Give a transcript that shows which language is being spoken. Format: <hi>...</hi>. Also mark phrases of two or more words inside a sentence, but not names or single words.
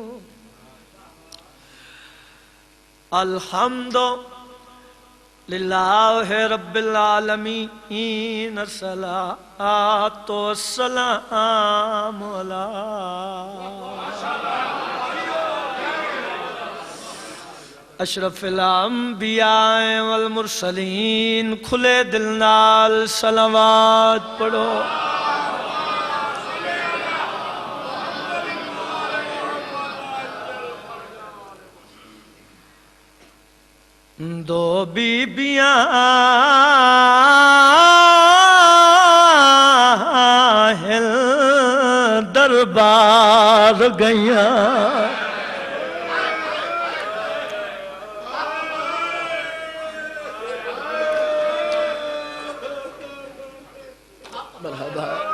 <ar>الحمد للہ رب العالمین الصلاۃ والسلام علی اشرف الانبیاء والمرسلین.</ar> <pa>کھلے دل نال صلوات پڑھو. دو بیبیاں دربار گئیاں مرحبا.</pa>